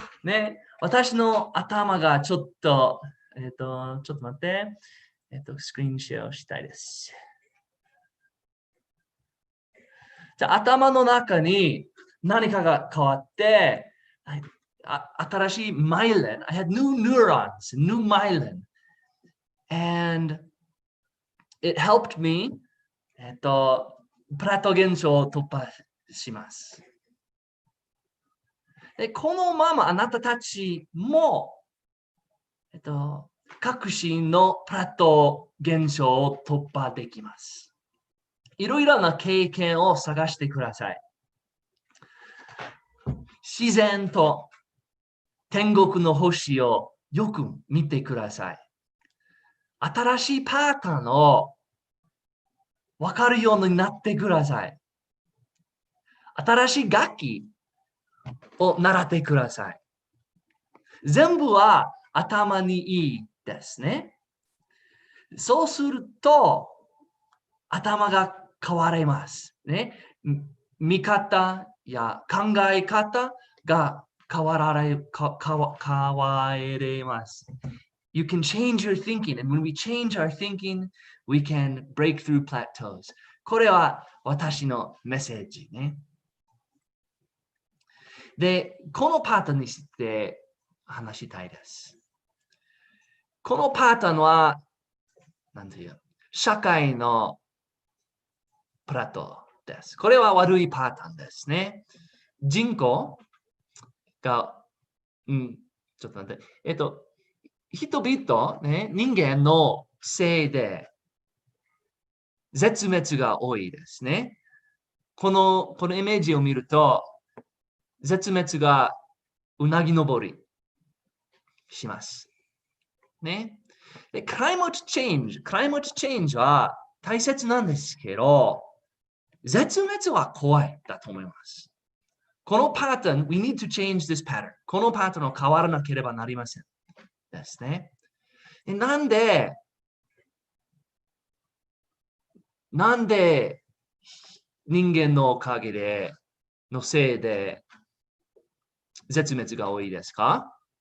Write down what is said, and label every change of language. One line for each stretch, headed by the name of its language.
Japanese: ね、私の頭がちょっと、ちょっと待って、スクリーンシェアをしたいです。じゃあ、頭の中に何かが変わって、新しいmyelin.
English: I had new neurons, new myelin. And it helped me,
Japanese: プラト現象を突破します。で、このままあなたたちも、革新のプラト現象を突破できます。いろいろな経験を探してください。自然と天国の星をよく見てください。新しいパターンを分かるようになってください。新しい楽器を習ってください。全部は頭にいいですね。そうすると頭が変わります。ね、見方や考え方が変われます。
English: You can change your thinking, and when we change our thinking, we can break through plateaus.
Japanese: これは私のメッセージね。で、このパターンにして話したいです。このパターンは、なんていう、社会のプラトーです。これは悪いパターンですね。人口が、ちょっと待って、人々、ね、人間のせいで絶滅が多いですね。このイメージを見ると、絶滅がうなぎ登りします。ね。で、クライマットチェンジは大切なんですけど、絶滅は怖いだと思います。このパターン、
English: we need to change this pattern.
Japanese: このパターンを変わらなければなりません。ですね。なんで人間のおかげのせいで絶滅が多いですか？